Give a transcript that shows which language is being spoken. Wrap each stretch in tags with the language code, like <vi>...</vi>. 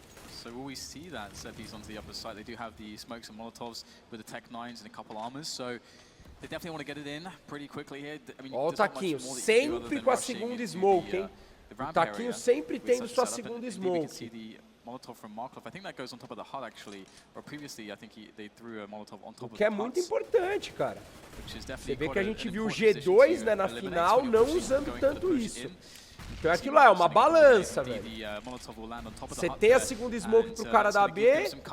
<en>So will we see that Sepi's onto the upper side? They do have the smokes and molotovs with the Tech 9s and a couple armors, so they definitely want to get it in pretty quickly here.</en> <pt>Ó o Taquinho, sempre com a segunda smoke, hein? O Taquinho sempre tendo sua segunda smoke.</pt> <en>Molotov from Markov. I think that goes on top of the HUD actually. Or previously, I think they threw a Molotov on top of the HUD.</en> <pt>Que é muito importante, cara. Você vê que a gente viu o G2, né, na final, não usando tanto isso. Então aquilo lá é uma balança, velho. Você tem a segunda smoke pro cara da B.</pt>